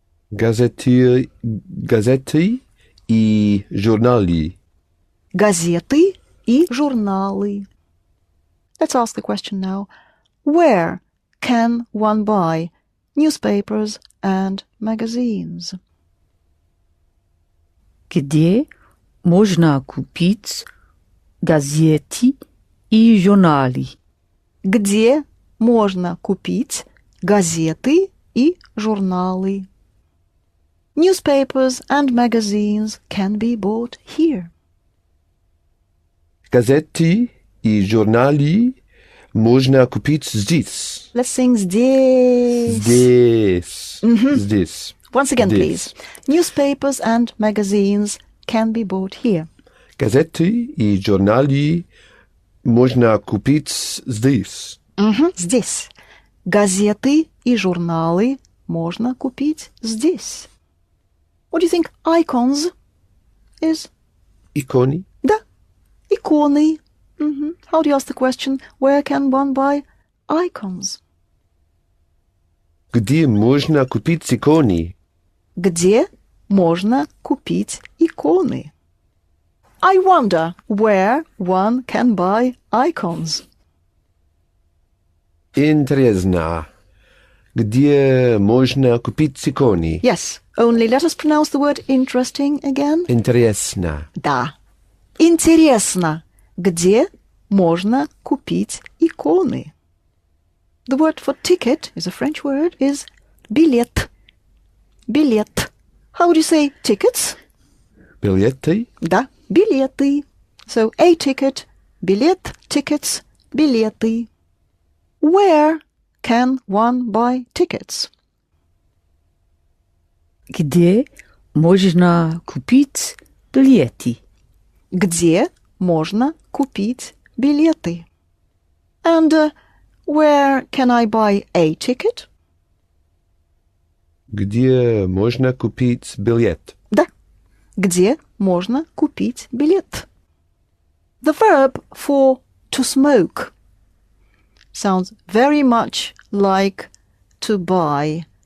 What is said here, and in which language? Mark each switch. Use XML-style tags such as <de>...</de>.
<ru>Газеты и журналы. Газеты и журналы.</ru> <en>Let's ask the question now. Where can one buy newspapers and magazines?</en> <ru>Где можно купить газеты и журналы? Где можно купить газеты и журналы?</ru> <en>Newspapers and magazines can be bought here.</en> <ru>Газеты и журналы можно купить здесь.</ru> <en>Let's sing здесь.</en> <ru>Здесь. Здесь.</ru> <en>Once again,</en> <ru>Здесь.</ru> <en>please. Newspapers and magazines can be bought here.</en> <ru>Газеты и журналы можно купить здесь. Здесь. Газеты и журналы можно купить здесь.</ru> <en>What do you think icons is?</en> <ru>Иконы. Да, иконы.</ru> <en>How do you ask the question, where can one buy icons?</en> <ru>Где можно купить иконы? Где можно купить иконы?</ru> <en>I wonder where one can buy icons.</en> <ru>Интересно. Где можно купить иконы?</ru> <en>Yes, only let us pronounce the word interesting again.</en> <ru>Интересно. Да. Интересно, где можно купить иконы?</ru> <en>The word for ticket is a French word, is билет.</en> <ru>Билет.</ru> <en>How would you say tickets?</en> <ru>Билеты. Да, билеты.</ru> <en>So a ticket, билет, tickets, билеты. Where can one buy tickets?</en> <ru>Где можно купить билеты? Где можно купить билеты?</ru> <en>And where can I buy a ticket?</en> <ru>Где можно купить билет? Да. Где можно купить билет?</ru> <en>The verb for to smoke sounds very much like to buy.</en>